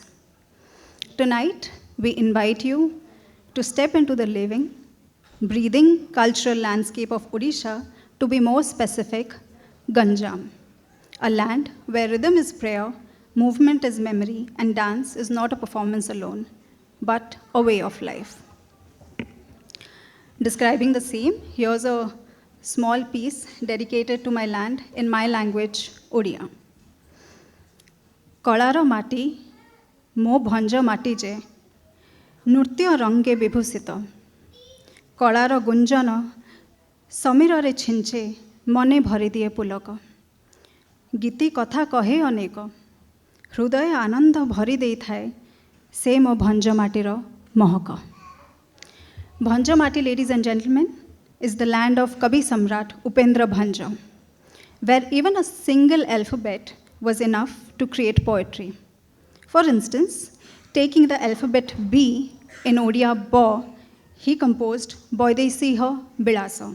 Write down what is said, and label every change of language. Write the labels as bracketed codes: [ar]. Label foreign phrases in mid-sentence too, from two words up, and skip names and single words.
[en] Tonight, we invite you to step into the living, breathing cultural landscape of Odisha, to be more specific, Ganjam, a land where rhythm is prayer, movement is memory, and dance is not a performance alone, but a way of life. Describing the same, here's a small piece dedicated to my land in my language, Odia. [or] କଳାର ମାଟି, ମୋ ଭଞ୍ଜ ମାଟି ଯେ, ନୃତ୍ୟ ରଙ୍ଗେ ବିଭୂଷିତ କଳାର ଗୁଞ୍ଜନ ସମୀରରେ ଛିଞ୍ଚେ ମନେ ଭରିଦିଏ ପୁଲକ ଗୀତି କଥା କହେ ଅନେକ ହୃଦୟ ଆନନ୍ଦ ଭରି ଦେଇଥାଏ ସେ ମୋ ଭଞ୍ଜମାଟିର ମହକ [en] Bhanjamati, ladies and gentlemen, is the land of Kavi Samrat Upendra Bhanja, where even a single alphabet was enough to create poetry. For instance, taking the alphabet B in Odia Ba, he composed Boidesiha Bilasa.